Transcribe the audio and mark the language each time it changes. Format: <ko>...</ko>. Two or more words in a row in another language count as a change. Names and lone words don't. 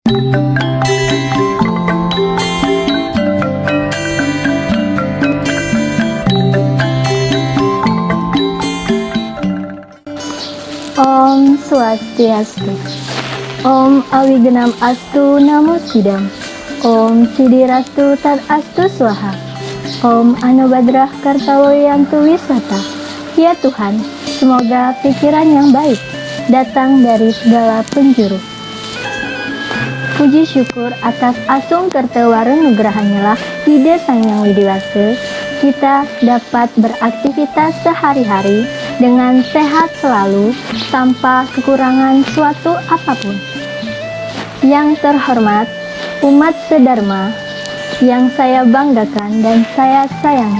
<sa>Om Swastiastu. Om Awigenam Astu Namo Sidam. Om Sidirastu Tat Astu Swaha. Om Anubadrah Kartawoyantu Wisata.</sa> <id>Ya Tuhan, semoga pikiran yang baik datang dari segala penjuru. Puji syukur atas</id> <sa>asung kertewaran nugrahannya</sa> <id>lah ide Sang Yang Widiwase, kita dapat beraktivitas sehari-hari dengan sehat selalu tanpa kekurangan suatu apapun. Yang terhormat, umat sedharma yang saya banggakan dan saya sayangi.</id>